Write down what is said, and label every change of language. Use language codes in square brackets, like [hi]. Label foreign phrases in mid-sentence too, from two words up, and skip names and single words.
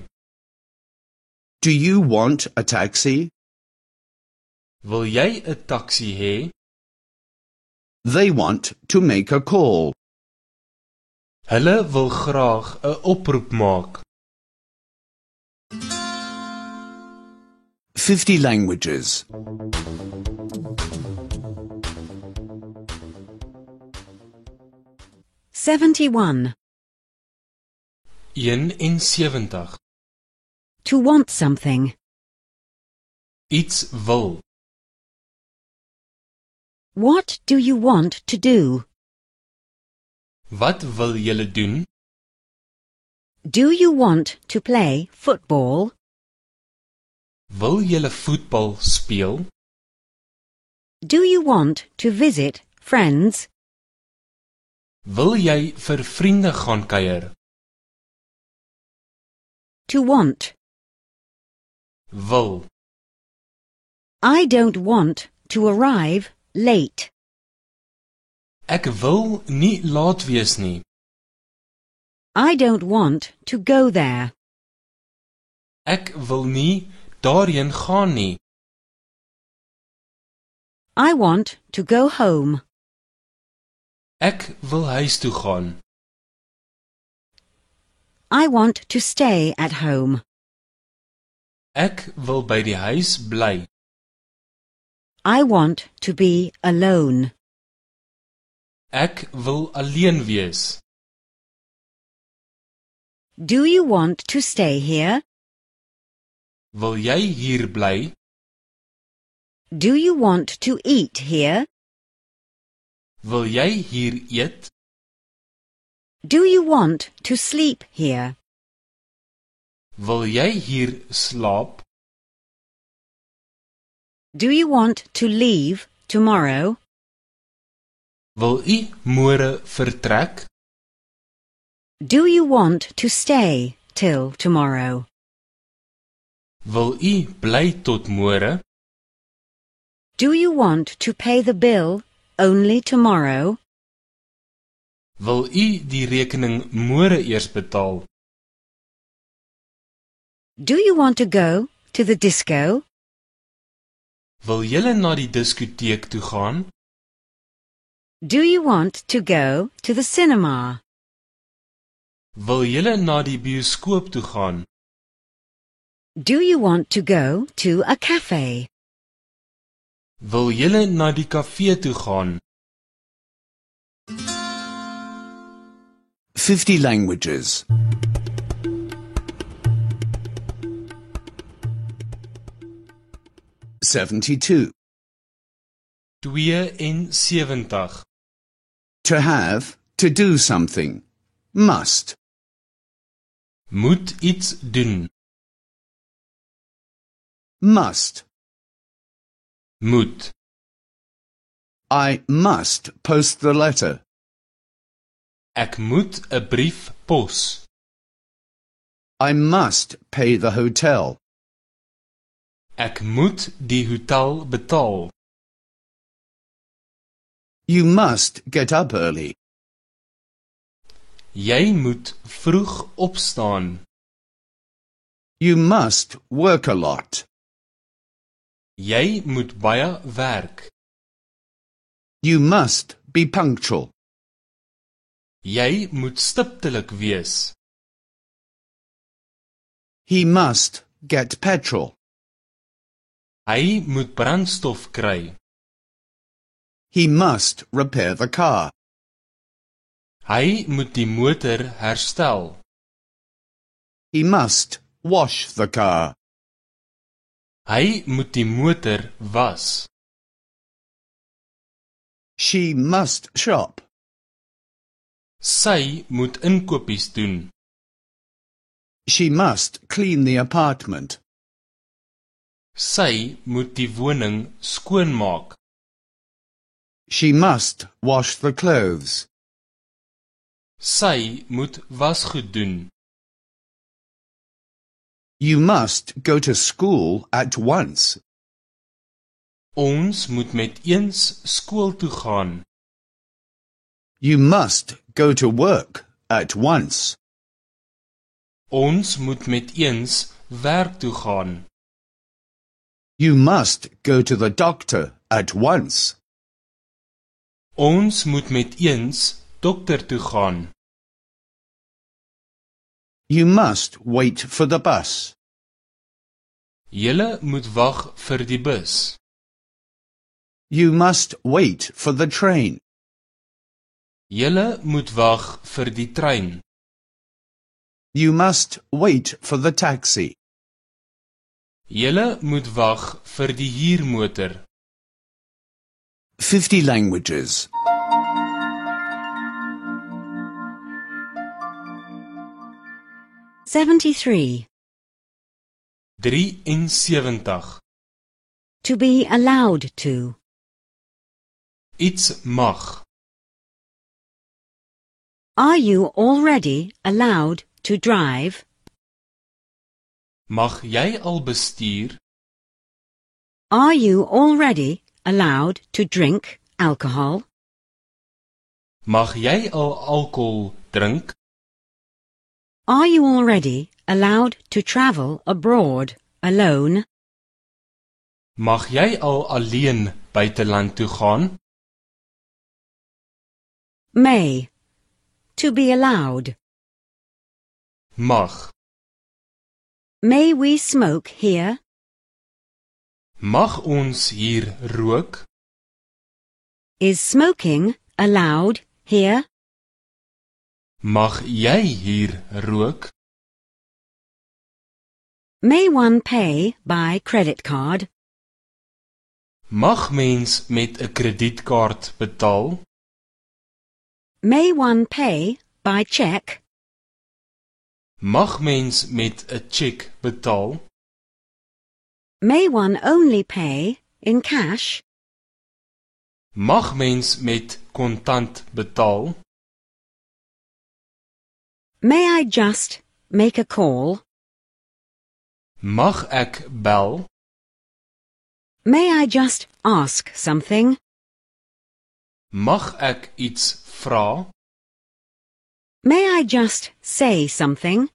[en] Do you want a taxi? [af] Wil jy 'n taxi hê? [en] They want to make a call. [af] Hulle wil graag 'n oproep maak. [en] 50 languages. 71. 71. To want something. [af] Iets wil. [en] What do you want to do? [af] Wat wil julle doen? [en] Do you want to play football? [af] Wil julle voetbal speel? [en] Do you want to visit friends? [af] Wil jy vir vriende gaan kuier? [en] To want. [af] Wil. [en] I don't want to arrive late. [af] Ek wil nie laat wees nie. [en] I don't want to go there. [af] Ek wil nie daarheen gaan nie. [en] I want to go home. [af] Ek wil huis toe gaan. [en] I want to stay at home. [af] Ek wil by die huis bly. [en] I want to be alone. [af] Ek wil alleen wees. [en] Do you want to stay here? [af] Wil jy hier bly? [en] Do you want to eat here? [af] Wil jy hier eet? [en] Do you want to sleep here? [af] Wil jy hier slaap? [en] Do you want to leave tomorrow? [af] Wil u môre vertrek? [en] Do you want to stay till tomorrow? [af] Wil u bly tot môre? [en] Do you want to pay the bill only tomorrow? [af] Wil u die rekening môre eers betaal? [en] Do you want to go to the disco? [af] Wil julle na die diskoteek toe gaan? [en] Do you want to go to the cinema? [af] Wil julle na die bioskoop toe gaan? [en] Do you want to go to a cafe? [af] Wil julle na die kafee toe gaan? [en] 50 languages. 72. 72. To have, to do something. Must. [af] Moet iets doen. [en] Must. [af] Moet. [en] I must post the letter. [af] Ek moet 'n brief pos. [en] I must pay the hotel. [af] Ek moet die hotel betaal. [en] You must get up early. [af] Jy moet vroeg opstaan. [en] You must work a lot. [af] Jy moet baie werk. [en] You must be punctual. [af] Jy moet stiptelik wees. [en] He must get petrol. [af] Hy moet brandstof kry. [en] He must repair the car. [af] Hy moet die motor herstel. [en] He must wash the car. [af] Hy moet die motor was. [en] She must shop. [af] Sy moet inkopies doen. [en] She must clean the apartment. [af] Sy moet die woning skoonmaak. [en] She must wash the clothes. [af] Sy moet wasgoed doen. [en] You must go to school at once. [af] Ons moet met eens skool toe gaan. [en] You must go to work at once. [af] Ons moet met eens werk toe gaan. [en] You must go to the doctor at once. [af] Ons moet met eens dokter toe gaan. [en] You must wait for the bus. [af] Julle moet wag vir die bus. [en] You must wait for the train. [af] Julle moet wag vir die trein. [en] You must wait for the taxi. [af] Julle moet wag vir die huurmotor. [en] 50 languages. 73. 73. To be allowed to. [af] Iets mag. [en] Are you already allowed to drive? [af] Mag jy al bestuur? [en] Are you already allowed to drink alcohol? [af] Mag jy al alkohol drink? [en] Are you already allowed to travel abroad alone? [af] Mag jy al alleen buiteland toe gaan? [en] May. To be allowed. [af] Mag. [en] May we smoke here? [af] Mag ons hier rook? [en] Is smoking allowed here? [af] Mag jy hier rook? [en] May one pay by credit card? [af] Mag mens met 'n kredietkaart betaal? [en] May one pay by cheque? [af] Mag mens met 'n tjek betaal? [en] May one only pay in cash? [af] Mag mens met kontant betaal? [en] May I just make a call? [af] Mag ek bel? [en] May I just ask something? [af] Mag ek iets vra? [en] May I just say something?